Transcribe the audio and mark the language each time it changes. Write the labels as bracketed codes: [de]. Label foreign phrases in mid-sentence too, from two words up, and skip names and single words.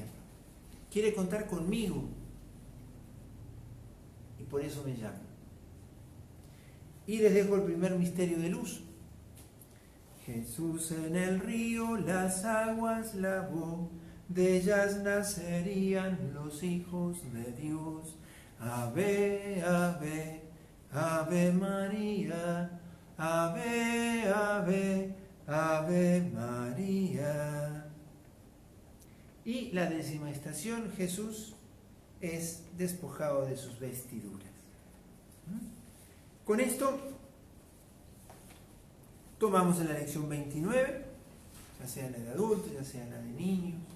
[es] Quiere contar conmigo. Y por eso me llama. Y les dejo el primer misterio de luz. Jesús en el río las aguas lavó, de ellas nacerían los hijos de Dios. Ave, ave, ave María, ave, ave, ave María. Y la 10ª estación, Jesús es despojado de sus vestiduras. Con esto tomamos la lección 29, ya sea la de adultos, ya sea la de niños.